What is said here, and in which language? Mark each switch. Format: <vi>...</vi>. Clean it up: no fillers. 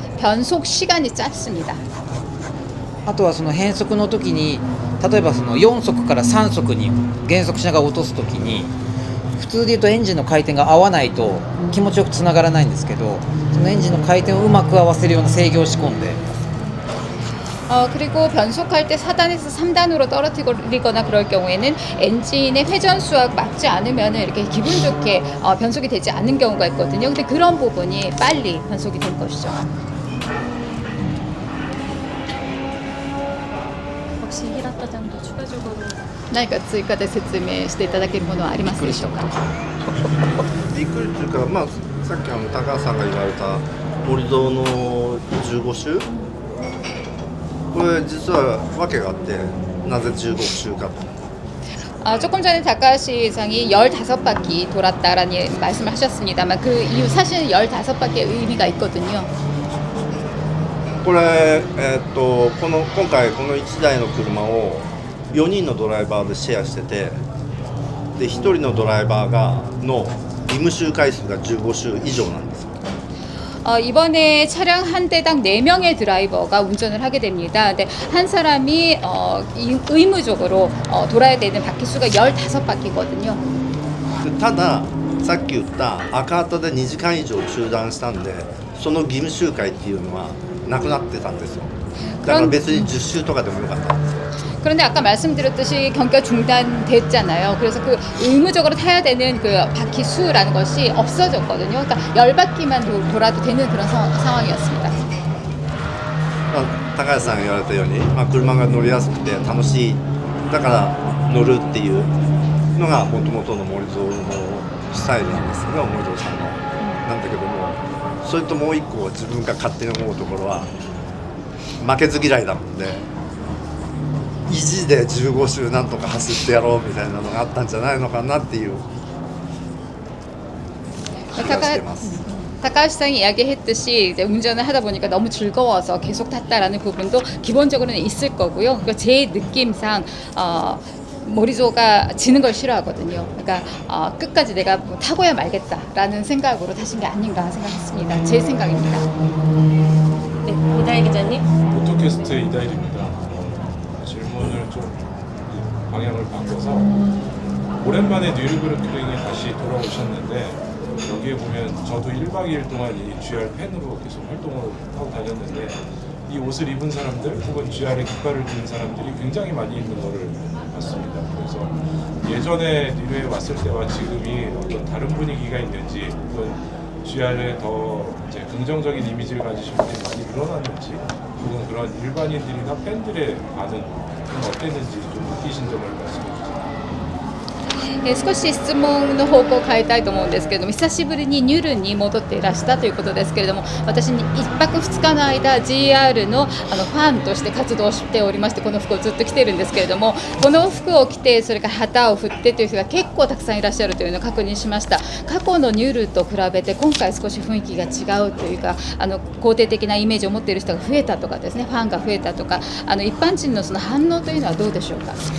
<ko>변속 시간이 짧습니다.</ko> <ja>あとはその変速の時に、例えばその4速から3速に減速しながら落とす時に、普通で言うとエンジンの回転が合わないと気持ちよくつながらないんですけど、そのエンジンの回転をうまく合わせるような制御を仕込んで、</ja> <ko>그리고 변속할 때 4단에서 3단으로 떨어뜨리거나 그럴 경우에는 엔진의 회전수와 맞지 않으면 이렇게 기분 좋게 변속이 되지 않는 경우가 있거든요. 근데 그런 부분이 빨리 변속이 된 것이죠. 혹시 히라타장도 추가적으로</ko> <ja>何か追加で説明していただけるものはありますでしょうか。びっくりというか、さっき高橋さんが言われた森蔵の15周、これ実は訳があって、なぜ15周かと。</ja> <ko>조금 전에 다카시 상이 15바퀴 돌았다라는 말씀을 하셨습니다만 그 이유 사실 15바퀴의 의미가 있거든요.</ko> <ja>これ、今回この1台の車を4人のドライバーでシェアしてて、で1人のドライバーのリム周回数が15周以上なんですよ。</ja> <ko>이번에 차량 한 대당 4명의 드라이버가 운전을 하게 됩니다. 근데 한 사람이 의무적으로 돌아야 되는 바퀴 수가 15바퀴거든요.</ko> <ja>たださっき言った赤旗で2時間以上中断したんでその義務周回っていうのはなくなってたんですよだから別に10周とかでもよかったんですよ</ja> <ko>그런데 아까 말씀드렸듯이 경기가 중단됐잖아요. 그래서 그 의무적으로 타야 되는 그 바퀴 수라는 것이 없어졌거든요. 그러니까 10바퀴만 돌아도 되는 그런 상황이었습니다.</ko> <ja>高橋さんが言われたように、車が乗りやすくて楽しいだから乗るっていうのがもともとの森蔵のスタイルなんですけど森蔵さんのなんだけどもそれともう一個自分が勝手に思うところは負けず嫌いだもんで意地で15周なんとか走ってやろうみたいなのがあったんじゃないのかなっていう気がしてます。</ja> <ko>타카하시상이 이야기했듯이 이제 운전을 하다 보니까 너무 즐거워서 계속 탔다라는 부분도 기본적으로는 있을 거고요. 그러니까 제 느낌상 모리조가 지는 걸 싫어하거든요. 그러니까 끝까지 내가 뭐 타고야 말겠다라는 생각으로 타신 게 아닌가 생각했습니다. 제 생각입니다. 네, 이다희 기자님. 포토캐스트의 이다일입니다. 질문을 좀 방향을 바꿔서 오랜만에 뉴르부르크링에 다시 돌아오셨는데 여기에 보면 저도 1박 2일 동안 이 GR 팬으로 계속 활동을 하고 다녔는데 이 옷을 입은 사람들 혹은 GR에 깃발을 든 사람들이 굉장히 많이 있는 거를 봤습니다. 그래서 예전에 뉴르에 왔을 때와 지금이 어떤 다른 분위기가 있는지 혹은 GR에 더 이제 긍정적인 이미지를 가지신 분들이 많이 늘어났는지 혹은 그런 일반인들이나 팬들의 반응은 어땠는지 좀 느끼신 점을 말씀해 주세요.</ko> <ja>少し質問の方向を変えたいと思うんですけれども久しぶりにニュルに戻っていらしたということですけれども私に1泊2日の間 GR のファンとして活動しておりましてこの服をずっと着ているんですけれどもこの服を着てそれから旗を振ってという人が結構たくさんいらっしゃるというのを確認しました過去のニュルと比べて今回少し雰囲気が違うというか肯定的なイメージを持っている人が増えたとかですねファンが増えたとか一般人のその反応というのはどうでしょうか</ja>